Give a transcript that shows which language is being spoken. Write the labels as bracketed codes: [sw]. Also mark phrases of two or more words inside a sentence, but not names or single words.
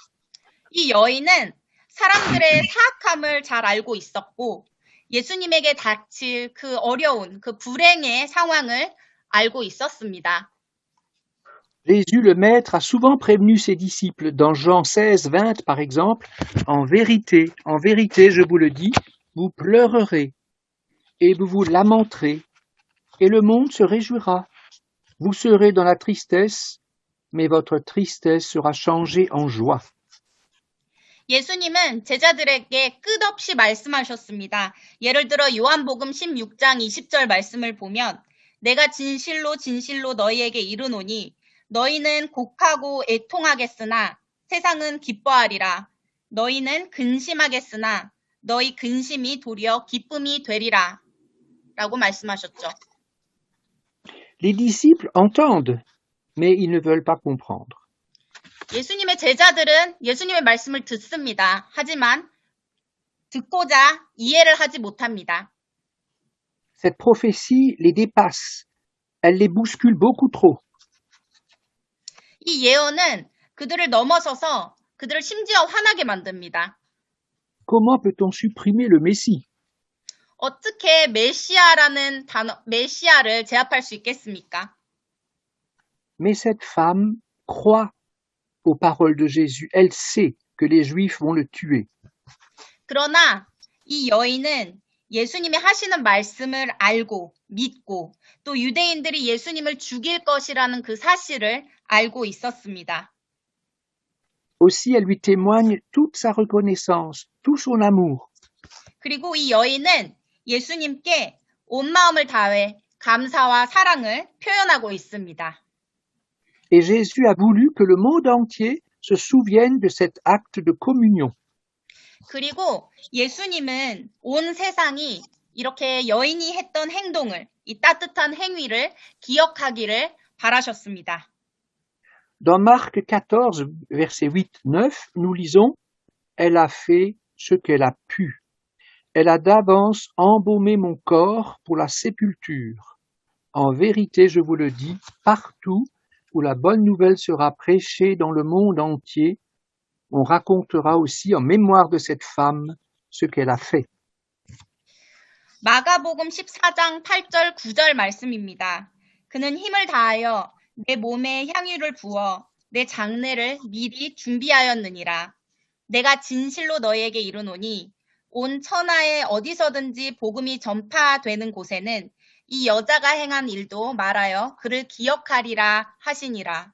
[ko] 이 여인은 사람들의 사악함을 잘 알고 있었고 예수님에게 닥칠 그 어려운, 그 불행의 상황을 알고 있었습니다. [fr] Jésus le Maître a souvent prévenu ses disciples dans Jean 16, 20 par exemple, en vérité, je vous le dis, vous pleurerez et vous vous lamenterez et le monde se réjouira. Vous serez dans la tristesse, mais votre tristesse sera changée en joie. [ko] 예수님은 제자들에게 끝없이 말씀하셨습니다. 예를 들어 요한복음 16장 20절 말씀을 보면 내가 진실로 진실로 너희에게 이르노니 너희는 곡하고 애통하겠으나 세상은 기뻐하리라. 너희는 근심하겠으나 너희 근심이 도리어 기쁨이 되리라. 라고 말씀하셨죠. [fr] Les disciples entendent, mais ils ne veulent pas comprendre. [ko] 예수님의 제자들은 예수님의 말씀을 듣습니다. 하지만 듣고자 이해를 하지 못합니다. [fr] Cette prophétie les dépasse, elle les bouscule beaucoup trop. [ko] 이 예언은 그들을 넘어서서 그들을 심지어 화나게 만듭니다. [fr] Comment peut-on supprimer le Messie? [ko] 어떻게 메시아라는 단어, 메시아를 제압할 수 있겠습니까? [fr] Mais cette femme croit aux paroles de Jésus. Elle sait que les Juifs vont le tuer. [ko] 그러나 이 여인은 예수님이 하시는 말씀을 알고 믿고 또 유대인들이 예수님을 죽일 것이라는 그 사실을 알고 있었습니다. [fr] Aussi, elle lui témoigne toute sa reconnaissance, tout son amour. [ko] 그리고 이 여인은 예수님께 온 마음을 다해 감사와 사랑을 표현하고 있습니다. [fr] Et Jésus a voulu que le monde entier se souvienne de cet acte de communion. [ko] 그리고 예수님은 온 세상이 이렇게 여인이 했던 행동을, 이 따뜻한 행위를 기억하기를 바라셨습니다. [fr] Dans Marc 14, versets 8, 9, nous lisons « Elle a fait ce qu'elle a pu. Elle a d'avance embaumé mon corps pour la sépulture. En vérité, je vous le dis, partout où la bonne nouvelle sera prêchée dans le monde entier, on racontera aussi en mémoire de cette femme ce qu'elle a fait. » [ko] 마가복음 14장 8절 9절 말씀입니다. 그는 힘을 다하여 내 몸에 향유를 부어 내 장례를 미리 준비하였느니라. 내가 진실로 너희에게 이르노니 온 천하에 어디서든지 복음이 전파되는 곳에는 이 여자가 행한 일도 말하여 그를 기억하리라 하시니라.